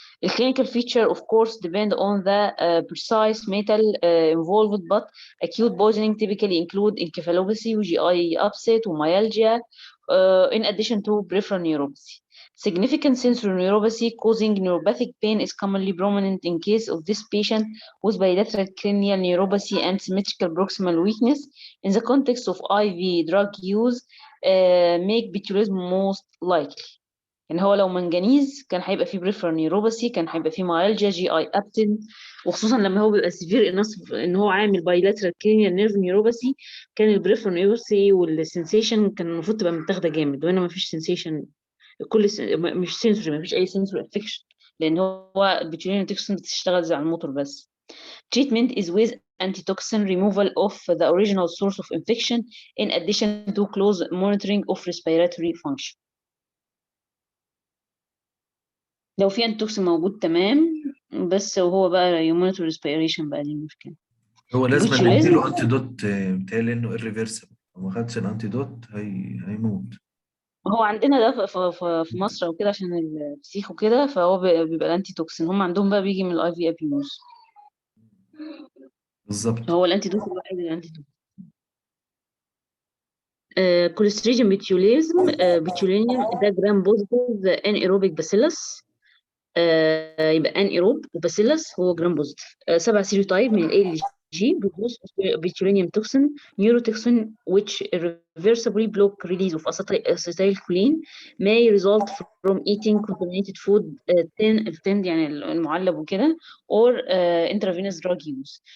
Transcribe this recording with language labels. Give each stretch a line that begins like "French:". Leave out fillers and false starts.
English: The clinical feature of course depend on the precise metal involved, but acute poisoning typically include encephalopathy, GI upset, myalgia, in addition to peripheral neuropathy. Significant sensory neuropathy causing neuropathic pain is commonly prominent in case of this patient with bilateral cranial neuropathy and symmetrical proximal weakness. In the context of IV drug use, make botulism most likely.
Arabic: يعني هو لو منجنيز كان هيبقى فيه بريفرال نيوروباثي، كان هيبقى فيه مايلجيا، جي اي ابتن، وخصوصا لما هو بيبقى سيفير ان هو عامل بايلاترال كرينيال نيرف نيوروباثي، كان البريفرال نيوروباثي والسنسيشن كان المفروض تبقى متاخده جامد، وهنا ما فيش سنسيشن، مش سنسوري، ما فيش اي سنسوري افكشن، لان هو البيتيولين توكسين بتشتغل زي على الموتور بس.
English: Treatment is with antitoxin removal of the original source of infection in addition to close monitoring of respiratory function.
Arabic: لو في انتوكسين موجود تمام، بس وهو بقى يمونيتور ريسبيريشن بقى دي المشكله. هو لازم البوتيوليزم نديله انتيدوت، بتهيألي انه irreversible، لو ما خدش الانتيدوت هيموت. هو عندنا ده في مصر وكده عشان الفسيخ وكده، فهو بيبقى الانتي توكسين، هم عندهم بقى بيجي من الاي في ابيوز. بالظبط. هو الانتي دوت الوحيد الانتي دوت. كوليستريديوم بيتيوليزم، بيتيولينيوم ده جرام بوزيتيف ان ايروبيك باسيلس، يبقى ان ايروب وباسيلس هو جرام بوزيتيف. 7 سيروتايب من الاي جي
English: produce botulinum toxin, neurotoxin which irreversibly block release of acetylcholine may result from eating contaminated food,
Arabic: التند يعني المعلب وكده,
English: or intravenous drug use.